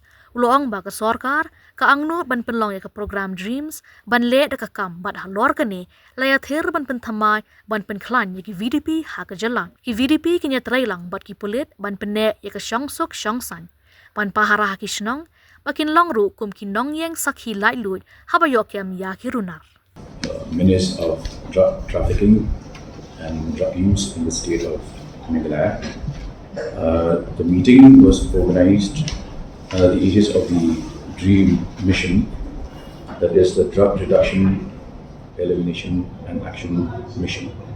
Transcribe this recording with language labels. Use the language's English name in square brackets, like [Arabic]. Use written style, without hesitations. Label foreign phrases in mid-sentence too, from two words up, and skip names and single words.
[Khasi] Ulong ba ka sarkar ka angno ban penlong ya ka program dreams ban le da ka kam bat halor ka ne laya ther ban penthamai ban penklan ya ki VDP ha ka jylla ki VDP kinya trailang bat ki Pulit ban penne ya ka shongsok shongsan ban pahara ha ki Shnong bakin long ru kum ki nong yang sakhi lai lut habayokyam ya ki runar. [English] Menace of drug trafficking and drug use in the state of Meghalaya. The meeting was organized under the aegis of the DREAM mission, that is the Drug Reduction, Elimination and Action Mission.